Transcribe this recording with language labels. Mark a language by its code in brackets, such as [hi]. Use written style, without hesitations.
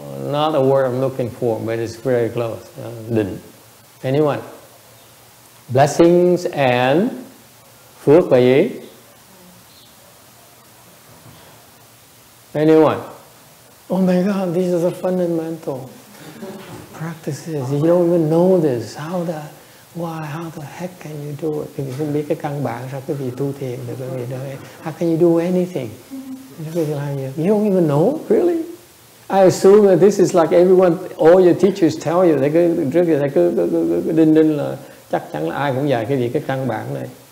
[en] Not a word I'm looking for, but it's very close. Định. Anyone? Blessings and [vi] phước và gì? [en] Anyone? Oh my God, these are the fundamental practices. You don't even know this. How the heck can you do it? [vi] Vì không biết cái căn bản sao cái vị tu thiền được cái vị đó. [en] How can you do anything? You don't even know, really? I assume that this is like everyone, all your teachers tell you. They [vi] cứ đinh là chắc chắn là ai cũng dạy cái gì cái căn bản này.